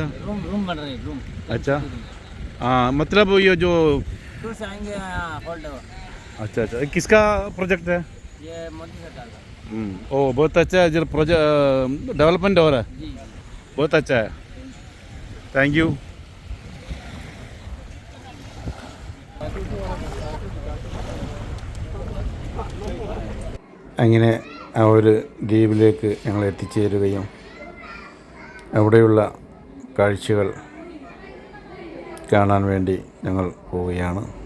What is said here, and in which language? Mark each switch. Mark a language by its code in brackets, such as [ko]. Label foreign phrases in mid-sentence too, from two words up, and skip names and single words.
[hi] रूम बन रहे हैं. रूम. अच्छा. हाँ मतलब ये जो टूर से आएंगे होल्ड. अच्छा अच्छा. किसका प्रोजेक्ट है? ये मोदी सरकार का. ओ बहुत अच्छा है. जो [en] project development [hi] हो रहा है. जी. बहुत अच्छा है. [en] Thank you. [ml] അങ്ങനെ ആ ഒരു ദ്വീപിലേക്ക് ഞങ്ങൾ എത്തിച്ചേരുകയും അവിടെയുള്ള കാഴ്ചകൾ കാണാൻ വേണ്ടി ഞങ്ങൾ പോവുകയാണ്.